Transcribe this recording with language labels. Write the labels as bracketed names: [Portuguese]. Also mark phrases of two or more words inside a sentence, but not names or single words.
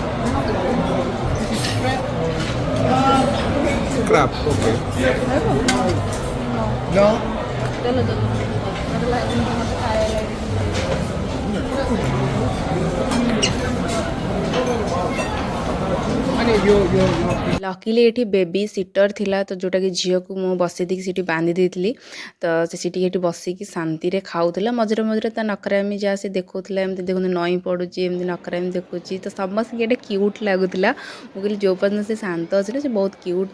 [English] This is crab? Crab. Okay. No? Honey, you. [Odia] ଲକିଲି ଏଠି [English] baby sitter [Odia] ଥିଲା ତ ଯେଉଁଟାକି ଝିଅକୁ ମୁଁ ବସେଇ ଦେଇକି ସେଠି ବାନ୍ଧି ଦେଇଥିଲି ତ ସେ ସେଠି ଏଠି ବସିକି ଶାନ୍ତିରେ ଖାଉଥିଲା ମଝିରେ ମଝିରେ ତା ନକରାମି ଯାହା ସେ ଦେଖାଉଥିଲା ଏମିତି ଦେଖନ୍ତୁ ନଈଁ ପଡ଼ୁଛି ଏମିତି ନକରାମି ଦେଖୁଛି ତ ସମସ୍ତଙ୍କୁ ଏଇଟା କ୍ୟୁଟ୍ ଲାଗୁଥିଲା ମୁଁ କହିଲି ଯେଉଁ ପର୍ଯ୍ୟନ୍ତ ସେ ଶାନ୍ତ ଅଛି ନା ସେ ବହୁତ କ୍ୟୁଟ୍